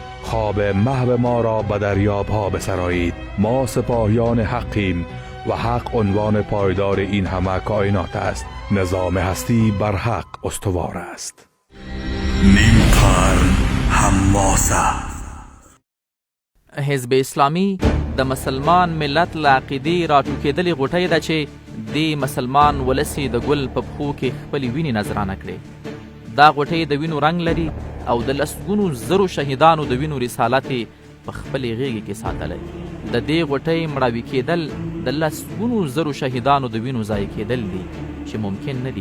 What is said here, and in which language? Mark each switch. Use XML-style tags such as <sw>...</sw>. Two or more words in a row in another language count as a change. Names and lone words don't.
<fa>خواب محو ما را به دریاب‌ها بسرایید. ما سپاهیان حقیم و حق عنوان پایدار این همه کائنات است. نظام هستی بر حق استوار است. نیم قرن حماسه.</fa> <ps>حزب اسلامی د مسلمان ملت له عقیدې راټوکېدلې غوټۍ ده چې دې مسلمان ولس د ګل په پښو کې خپلې وینې نذرانه کړې. دا غوټۍ د وینو رنګ لري او د لسګونو زرو شهیدانو د وینو رسالت یې په خپلې غېږې کې ساتلی. د دې غوټۍ مړاوي کېدل د لسګونو زرو شهیدانو د وینو ضایع کېدل دي چې ممکن نه دي.</ps>